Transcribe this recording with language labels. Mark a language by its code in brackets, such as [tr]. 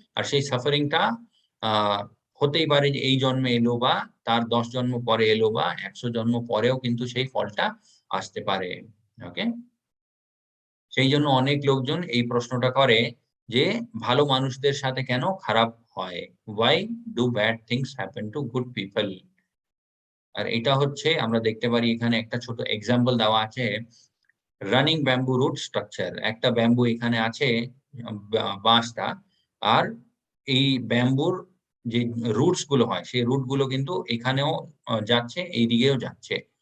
[bn] আর সেই সাফারিং টা আ হতেই পারে যে এই জন্মে এলো বা তার ১০ জন্ম পরে এলো বা ১০০ জন্ম পরেও কিন্তু সেই ফলটা আসতে পারে। ওকে? সেইজন্য অনেক লোকজন এই প্রশ্নটা করে যে, ভালো মানুষদের সাথে কেন খারাপ হয়? [en] Why do bad things happen to good people? [bn] আর এটা হচ্ছে আমরা দেখতে পারি এখানে একটা ছোট এক্সাম্পল দেওয়া আছে। Running bamboo root structure. একটা ব্যাম্বু এখানে আছে বাঁশটা। আর এই ব্যাম্বুর যে রুটস গুলো হয়, সেই রুট গুলো কিন্তু এখানেও যাচ্ছে, এইদিকেও যাচ্ছে।